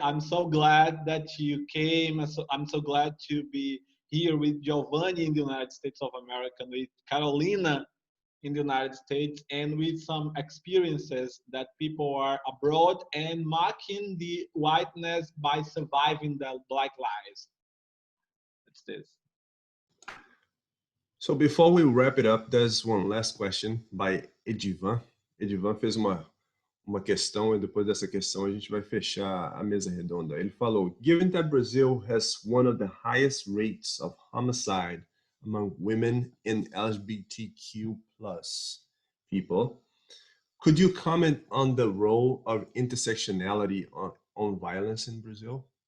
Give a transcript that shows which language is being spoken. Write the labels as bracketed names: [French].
[English] I'm so glad that you came. I'm so glad to be here with Giovanni in the United States of America, with Carolina in the United States, and with some experiences that people are abroad and marking the whiteness by surviving the Black lives. It's this. So before we wrap it up, there's one last question by Edivan. [Portuguese] Edivan fez uma questão, e depois dessa questão a gente vai fechar a mesa redonda. Ele falou: [English] given that Brazil has one of the highest rates of homicide among women and LGBTQ+ people, could you comment on the role of intersectionality on violence in Brazil?